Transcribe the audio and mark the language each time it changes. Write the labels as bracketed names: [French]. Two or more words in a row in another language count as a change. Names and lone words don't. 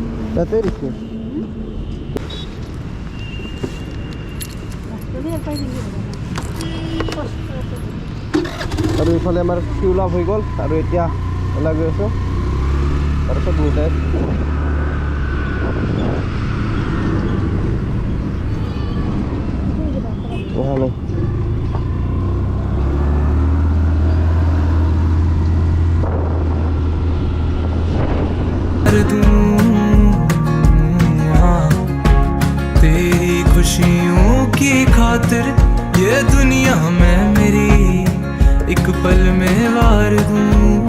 [Assamese] আৰু এইফালে আমাৰ ফিউল আপ হৈ গ'ল, আৰু এতিয়া ওলাই গৈ আছোঁ। তাৰপিছত মিটাই অহা নাই। [Hindi] तेरी खुशियों की खातिर ये दुनिया में मेरी एक पल में वार दूं।